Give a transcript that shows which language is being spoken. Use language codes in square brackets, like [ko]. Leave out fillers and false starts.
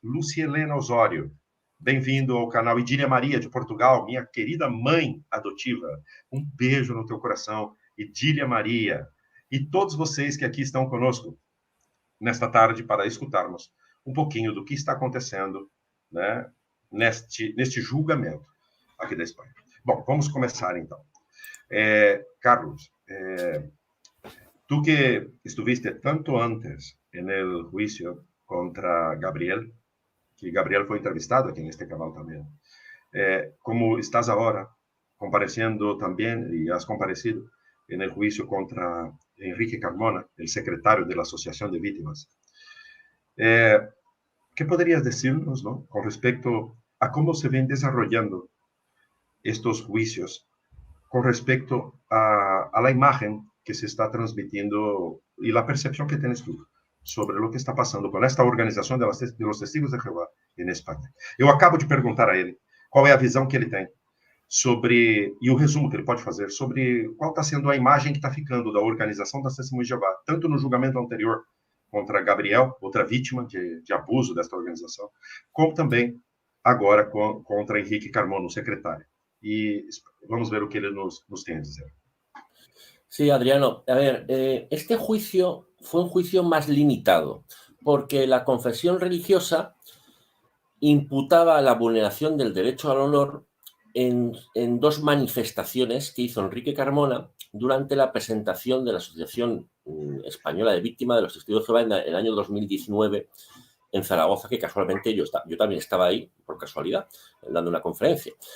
[pt] Lúcia Helena Osório, bem-vindo ao canal. Idília Maria, de Portugal, minha querida mãe adotiva, um beijo no teu coração. Idília Maria. E todos vocês que aqui estão conosco nesta tarde para escutarmos um pouquinho do que está acontecendo, né, neste julgamento aqui da Espanha. Bom, vamos começar então. [es] Carlos, tú que estuviste tanto antes en el juicio contra Gabriel, que Gabriel fue entrevistado aquí en este canal también, como estás ahora compareciendo también y has comparecido en el juicio contra Enrique Carmona, el secretario de la Asociación de Víctimas, ¿qué podrías decirnos, ¿no?, con respecto a cómo se ven desarrollando estos juicios con respecto a la imagen que se está transmitiendo y la percepción que tienes tú sobre lo que está pasando con esta organização de los Testigos de Jeová em Espanha? [pt] Eu acabo de perguntar a ele qual é a visão que ele tem sobre, e o resumo que ele pode fazer, sobre qual está sendo a imagem que está ficando da organização das Testemunhas de Jeová, tanto no julgamento anterior contra Gabriel, outra vítima de abuso desta organização, como também agora contra Henrique Carmona, o secretário. E vamos ver o que ele nos tem a dizer. [es] Sí, Adriano. A ver, este juicio fue un juicio más limitado, porque la confesión religiosa imputaba la vulneración del derecho al honor en dos manifestaciones que hizo Enrique Carmona durante la presentación de la Asociación Española de Víctimas de los Testigos de Jehová en el año 2019 en Zaragoza, que casualmente yo también estaba ahí, por casualidad, dando una conferencia.